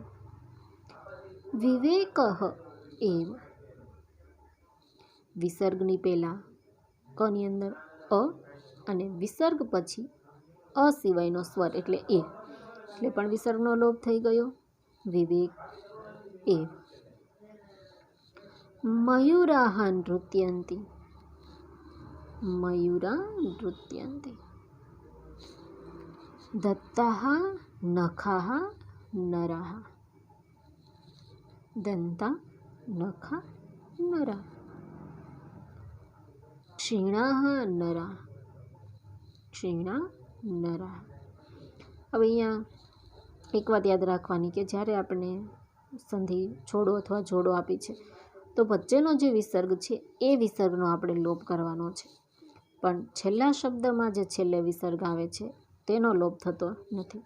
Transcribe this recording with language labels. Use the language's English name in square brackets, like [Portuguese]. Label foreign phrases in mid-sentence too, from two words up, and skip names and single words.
[Sanskrit] विवेकः एव, [Gujarati] વિસર્ગની પહેલાં કની અંદર અ અને વિસર્ગ પછી અ સિવાયનો સ્વર એટલે એ, એટલે પણ વિસર્ગનો લોપ થઈ ગયો. [Sanskrit] विवेक एव. मयुराः नृत्यंती, मयूरा नृत्यन्ते। दत्ताः नखाः नराः। दन्ता नखा नरा। क्षीणाः नरा। क्षीणा नरा। [Gujarati] હવે અહીંયા એક વાત યાદ રાખવાની કે જ્યારે આપણે સંધિ છોડો અથવા જોડો આપી છે તો વચ્ચેનો જે વિસર્ગ છે એ વિસર્ગનો આપણે લોપ કરવાનો છે, પણ છેલ્લા શબ્દમાં જે છેલ્લે વિસર્ગ આવે છે તેનો લોપ થતો નથી.